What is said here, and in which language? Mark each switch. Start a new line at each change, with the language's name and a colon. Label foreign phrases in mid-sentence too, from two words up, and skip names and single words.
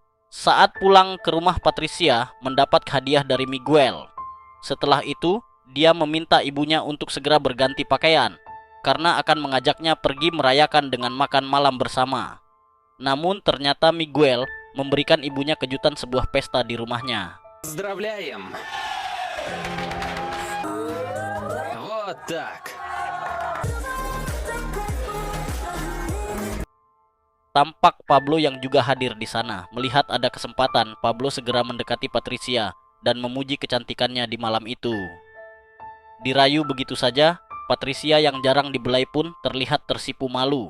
Indonesian: Saat pulang ke rumah Patricia mendapat hadiah dari Miguel. Setelah itu, dia meminta ibunya untuk segera berganti pakaian karena akan mengajaknya pergi merayakan dengan makan malam bersama. Namun ternyata Miguel memberikan ibunya kejutan sebuah pesta di rumahnya.
Russian: Поздравляем! Вот так!
Indonesian: Tampak Pablo yang juga hadir di sana. Melihat ada kesempatan, Pablo segera mendekati Patricia dan memuji kecantikannya di malam itu. Dirayu begitu saja, Patricia yang jarang dibelai pun terlihat tersipu malu.